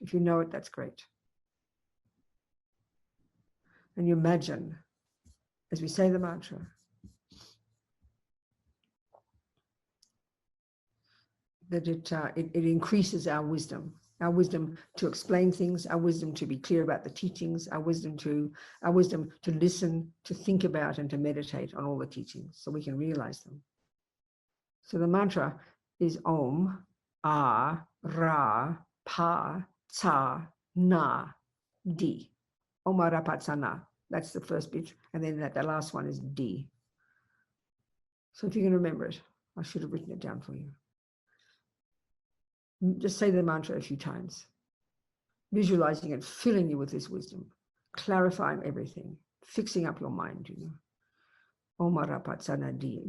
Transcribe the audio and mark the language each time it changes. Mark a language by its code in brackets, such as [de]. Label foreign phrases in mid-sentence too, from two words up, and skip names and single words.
[en] If you know it, that's great. And you imagine, as we say the mantra, that it increases our wisdom to explain things, our wisdom to be clear about the teachings, our wisdom to listen, to think about, and to meditate on all the teachings so we can realize them. So the mantra is Om, [sa] A, Ra, Pa, Tsa, Na, Di. Om, Ra, Pa, Tsa, Na. [en] That's the first bit. And then the last one is D. So if you can remember it, I should have written it down for you. Just say the mantra a few times, visualizing it, filling you with this wisdom, clarifying everything, fixing up your mind, Om, [sa] Ra, Pa, Tsa, Na, Di.